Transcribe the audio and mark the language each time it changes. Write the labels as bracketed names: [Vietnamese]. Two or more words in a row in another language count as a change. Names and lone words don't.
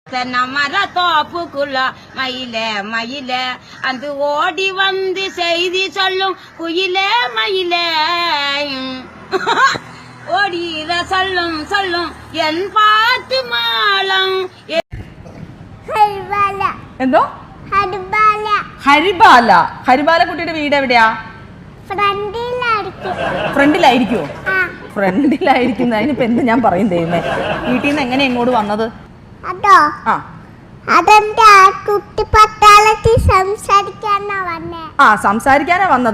[Tamil] மர தோப்புக்குள்ள மயில அந்த ஓடி வந்து செய்தி சொல்லும் குயிலே மயில ஓடிர சொல்லும் என் பாட்டு மாളം. [Malayalam] എന്തോ ഹരിബാല. ഹരിബാല കുട്ടിയുടെ വീട് എവിടെയാ? ഫ്രണ്ടിലായിരിക്കുമോ? ഫ്രണ്ടിലായിരിക്കുന്ന അതിനിപ്പോ എന്ത് ഞാൻ പറയും ദൈവമേ. വീട്ടിൽ നിന്ന് എങ്ങനെ ഇങ്ങോട്ട് വന്നത്? സംസാരിക്കാനാ വന്നത്.